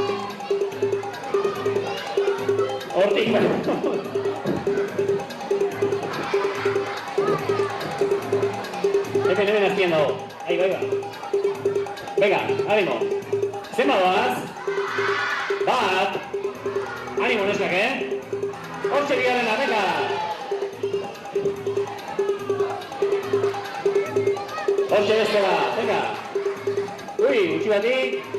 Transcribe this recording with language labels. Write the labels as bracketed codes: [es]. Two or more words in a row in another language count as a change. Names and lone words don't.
[eu] Hortik, Hemen azpian dago. [es] Ahí va. Venga, ánimo. [eu] Zenba doaz? Bat. Ánimo neskak, Hortxe bigarrena, venga. Hortxe beste bat, venga. Ui, utzi batik.